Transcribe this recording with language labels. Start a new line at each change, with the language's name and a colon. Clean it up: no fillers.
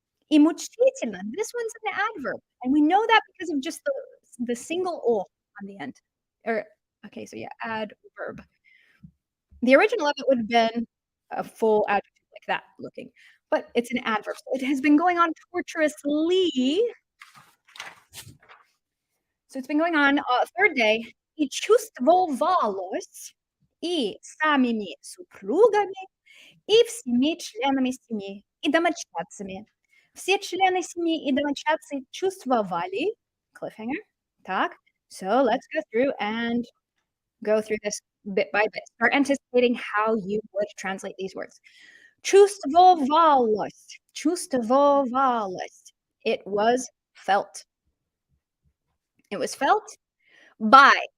Russian: И мучительно,
English: this one's an adverb, and we know that because of just the single o on the end. Okay, so yeah, adverb. The original of it would have been a full adjective like that looking, but it's an adverb. So it has been going on torturously. So it's been going on 3rd day.
Russian: И чувствовалось и самими супругами, и всеми членами семьи, и домочадцами. Все члены семьи и домочадцы чувствовали cliffhanger.
English: Так, so let's go through this bit by bit. Start anticipating how you would translate these words.
Russian: Чувствовалось. Чувствовалось.
English: It was felt. It was felt by.